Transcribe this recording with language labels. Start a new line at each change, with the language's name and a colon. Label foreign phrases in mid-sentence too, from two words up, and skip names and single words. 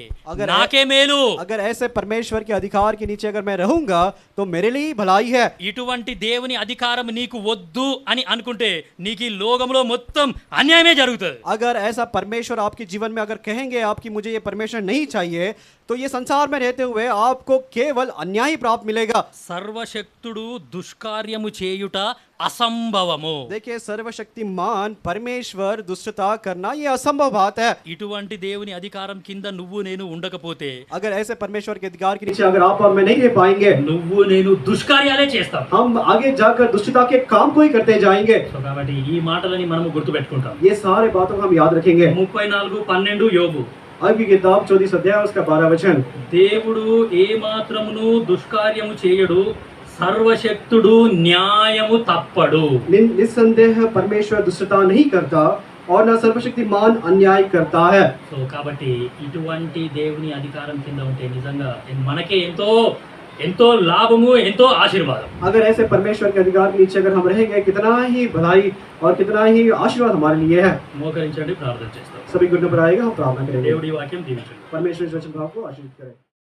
Hindi: अगर
Telugu: నాకే మేలు.
Hindi: अगर ऐसे परमेश्वर के अधिकार के नीचे अगर मैं रहूंगा तो मेरे लिए ही भलाई है.
Telugu: ఇటువంటి దేవుని అధికారం నీకు వద్దు అని అనుకుంటే నీకు ఈ లోకంలో మొత్తం అన్యాయమే జరుగుతుంది.
Hindi: अगर ऐसा परमेश्वर आपके जीवन में अगर कहेंगे आपकी मुझे ये परमेश्वर नहीं चाहिए तो ये संसार में रहते हुए आपको केवल अन्याय ही प्राप्त मिलेगा.
Telugu: సర్వశక్తుడు దుష్కార్యము చేయుట అసంభవము.
Hindi: देखिए सर्वशक्तिमान परमेश्वर दुष्टता करना ये असंभव बात है.
Telugu: ఇటువంటి దేవుని అధికారం కింద నువ్వు నేను ఉండకపోతే
Hindi: अगर ऐसे परमेश्वर के अधिकार के नीचे अगर आप और मैं नहीं रह पाएंगे
Telugu: నువ్వు నేను దుష్కార్యాలే చేస్తాం.
Hindi: हम आगे जाकर दुष्टता के काम को ही करते जाएंगे.
Telugu: సో కాబట్టి ఈ మాటలని మనము గుర్తుపెట్టుకుంటాం.
Hindi: ये सारे बातों को हम याद रखेंगे.
Telugu: 34:12 యోబు.
Hindi: आयब की किताब 34 अध्याय उसका 12 वचन.
Telugu: దేవుడు ఏ మాత్రమును దుష్కార్యము చేయడు, సర్వశక్తుడు న్యాయము తప్పడు.
Hindi: निस्संदेह परमेश्वर दुष्टता नहीं करता और ना सर्वशक्तिमान अन्याय करता है.
Telugu: సో కాబట్టి ఇటువంటి దేవుని అధికారం కింద ఉంటే నిజంగా మనకే ఎంతో ఎంతో లాభము, ఎంతో ఆశీర్వాదం.
Hindi: अगर ऐसे परमेश्वर के अधिकार के नीचे अगर हम रहेंगे कितना ही भलाई और कितना ही आशीर्वाद हमारे लिए है.
Telugu: మోకరించండి, ప్రార్థన చేస్తాం.
Hindi: सभी गुण पर आएगा हम प्रार्थना करेंगे.
Telugu: దేవుడి వాక్యం దీవించండి.
Hindi: परमेश्वर इस वचन भाव को आशीर्वाद करे.